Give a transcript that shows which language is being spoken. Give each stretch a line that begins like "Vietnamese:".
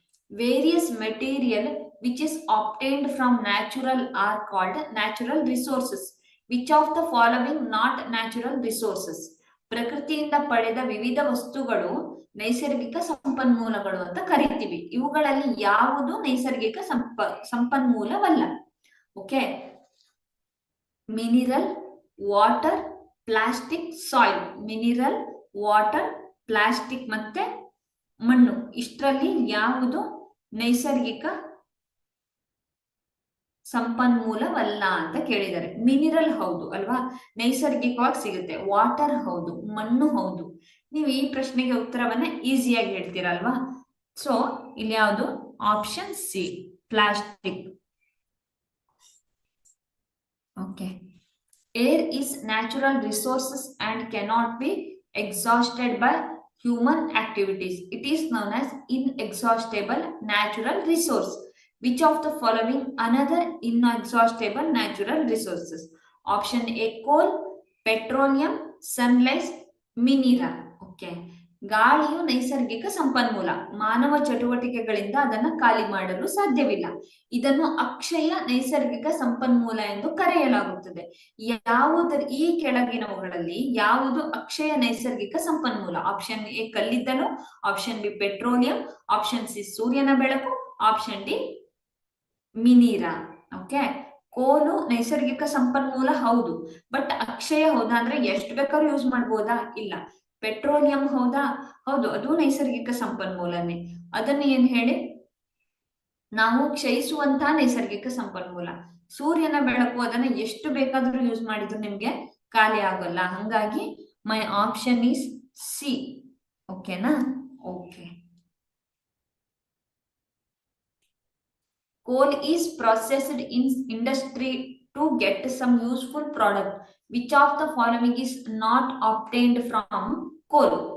English: Various material which is obtained from natural are called natural resources. Which of the following not natural resources?
Kannada: ಪ್ರಕೃತಿಯಿಂದ ಪಡೆದ ವಿವಿಧ ವಸ್ತುಗಳು ನೈಸರ್ಗಿಕ ಸಂಪನ್ಮೂಲಗಳು ಅಂತ ಕರಿತೀವಿ. ಇವುಗಳಲ್ಲಿ ಯಾವುದು ನೈಸರ್ಗಿಕ ಸಂಪನ್ಮೂಲವಲ್ಲ?
English: Okay, mineral, water, plastic, soil.
Kannada: Mineral, water, plastic ಮತ್ತೆ ಮಣ್ಣು. ಇಷ್ಟರಲ್ಲಿ ಯಾವುದು ನೈಸರ್ಗಿಕ ಸಂಪನ್ಮೂಲವಲ್ಲ ಅಂತ ಕೇಳಿದ್ದಾರೆ. ಮಿನಿರಲ್ ಹೌದು ಅಲ್ವಾ, ನೈಸರ್ಗಿಕವಾಗಿ ಸಿಗುತ್ತೆ. ವಾಟರ್ ಹೌದು, ಮಣ್ಣು ಹೌದು. ನೀವು ಈ ಪ್ರಶ್ನೆಗೆ ಉತ್ತರವನ್ನ ಈಸಿಯಾಗಿ ಹೇಳ್ತೀರಲ್ವಾ. ಸೊ ಇಲ್ಲಿ ಯಾವುದು? Option C, plastic.
English: Okay, air is natural resources and cannot be exhausted by human activities. It is known as inexhaustible natural resource. Which of the following another inexhaustible natural resources? Option A, coal, petroleum, sunlight, mineral.
Kannada: Okay, ಗಾಳಿಯು ನೈಸರ್ಗಿಕ ಸಂಪನ್ಮೂಲ. ಮಾನವ ಚಟುವಟಿಕೆಗಳಿಂದ ಅದನ್ನು ಖಾಲಿ ಮಾಡಲು ಸಾಧ್ಯವಿಲ್ಲ. ಇದನ್ನು ಅಕ್ಷಯ ನೈಸರ್ಗಿಕ ಸಂಪನ್ಮೂಲ ಎಂದು ಕರೆಯಲಾಗುತ್ತದೆ. ಈ ಕೆಳಗಿನವುಗಳಲ್ಲಿ ಯಾವುದು ಅಕ್ಷಯ ನೈಸರ್ಗಿಕ ಸಂಪನ್ಮೂಲ? ಆಪ್ಷನ್ ಎ ಕಲ್ಲಿದ್ದಲು, option B petroleum, option C ಸೂರ್ಯನ ಬೆಳಕು, ಆಪ್ಷನ್ ಡಿ ಮಿನಿರಾ. ಓಕೆ, ಕೋಲು ನೈಸರ್ಗಿಕ ಸಂಪನ್ಮೂಲ ಹೌದು, ಬಟ್ ಅಕ್ಷಯ ಹೌದಾ ಅಂದ್ರೆ ಎಷ್ಟು ಬೇಕಾದ್ರೂ ಯೂಸ್ ಮಾಡ್ಬೋದಾ? ಇಲ್ಲ. ಪೆಟ್ರೋಲಿಯಂ ಹೌದಾ? ಹೌದು, ಅದು ನೈಸರ್ಗಿಕ ಸಂಪನ್ಮೂಲನೇ. ಅದನ್ನ ಏನ್ ಹೇಳಿ? ನಾವು ಕ್ಷಯಿಸುವಂತಹ ನೈಸರ್ಗಿಕ ಸಂಪನ್ಮೂಲ. ಸೂರ್ಯನ ಬೆಳಕು, ಅದನ್ನ ಎಷ್ಟು ಬೇಕಾದ್ರೂ ಯೂಸ್ ಮಾಡಿದ್ರು ನಿಮ್ಗೆ ಖಾಲಿ ಆಗಲ್ಲ.
English: ಹಂಗಾಗಿ my option is C. ಓಕೆನಾ? Okay, coal is processed in industry to get some useful product. Which of the following is not obtained from coal?